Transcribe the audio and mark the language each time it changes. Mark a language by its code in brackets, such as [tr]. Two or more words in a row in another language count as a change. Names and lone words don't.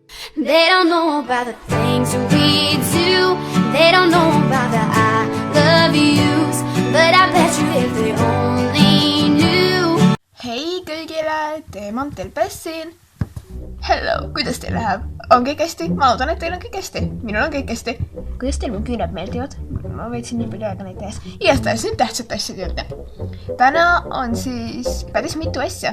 [en] They don't know about the things we do. They don't know about the I love yous. But I bet you if they only knew. [et] Hei kõigile, Teemantel Pessin. Hello, kuidas teil läheb? On kõik hästi? Ma loodan, et teil on kõik hästi. Minul on kõik hästi. Kuidas teil mu küüned meeldivad? Ma võitsin nii palju aega neid tehes. Igastahes nüüd tähtsad asjad juurde. Täna on siis päris mitu asja.